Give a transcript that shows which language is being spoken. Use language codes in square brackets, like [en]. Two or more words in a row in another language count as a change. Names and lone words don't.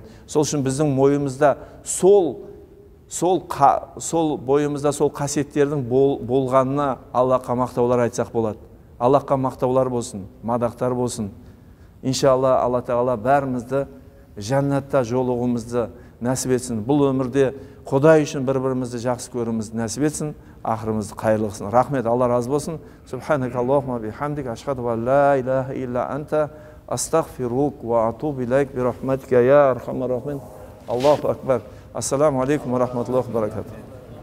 [kk] Сол үшін біздің бойымызда сол қасиеттердің болғанына Аллахқа мақтаулар айтсақ болады. Аллахқа мақтаулар болсын, мадақтар болсын. Иншалла Алла Тағала бәрімізді жәннатта жолығуымызды нәсіп етсін. Бұл өмірде Құдай үшін бір-бірімізді жақсы көрімізді нәсіп етсін, ақырымызды қайырлы қылсын. Рахмет, Алла разы болсын. [ar] سبحانك اللهم وبحمدك أشهد أن لا إله إلا أنت أستغفرك وأتوب إليك برحمتك يا أرحم الراحمين. الله أكبر. السلام عليكم ورحمة الله وبركاته.